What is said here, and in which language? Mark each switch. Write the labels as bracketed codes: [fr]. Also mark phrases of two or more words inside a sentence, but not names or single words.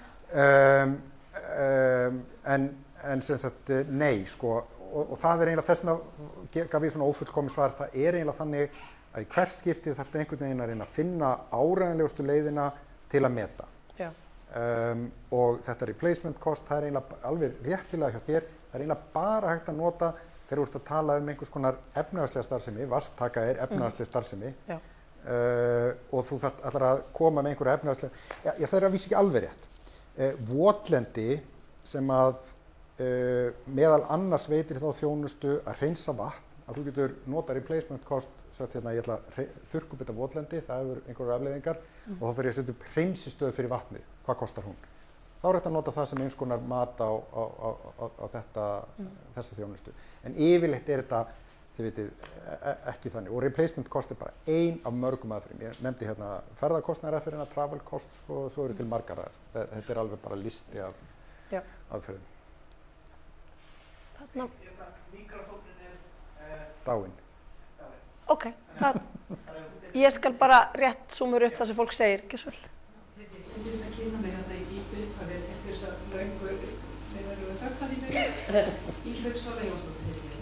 [is] En sem sagt, nei, sko, og það er eiginlega þess vegna gaf ég svona ófullkomið svar, það er eiginlega þannig að í hvert skipti þarf þetta einhvern veginn að reyna að finna áreiðanlegustu leiðina til að meta. Og þetta [en] replacement cost, [is] það er eiginlega alveg réttilega hjá þér, það er eiginlega bara hægt að nota þegar þú ert að tala einhvers konar efnahagslega starfsemi, vatnstaka er efnahagslega starfsemi, og þú ætlar að koma með einhverja efnahagslega, það er að vísa ekki alveg rétt. Votlendi sem að meðal annars veitir þá þjónustu að hreinsa vatn, að þú getur nota [en] replacement cost, [is] sagt hérna ég ætla að þurrka upp þetta votlendi, það hefur einhverjar afleiðingar og þá fer ég að setja upp hreinsistöð fyrir vatnið, hvað kostar hún? Þá er þetta að nota það sem eins konar mat á þessa þjónustu. En yfirleitt er þetta, þið vitið, ekki þannig. Og [en] replacement cost [is] er bara ein af mörgum aðferðum. Ég nefndi hérna ferðarkostnaðaraðferðina, [en] travel cost, [is] sko, svo eru til margar aðeins. Þetta er alveg bara listi af aðferðum. Þarna. Mikrofónin er dáinn. Ok, ég skal bara rétt súmur upp það sem fólk segir, ekki svo vel. Ég finnst að kynna mig þetta í upphafi eftir þessa löngu þögnatími í Hauksvall Jónsdóttir heiti ég.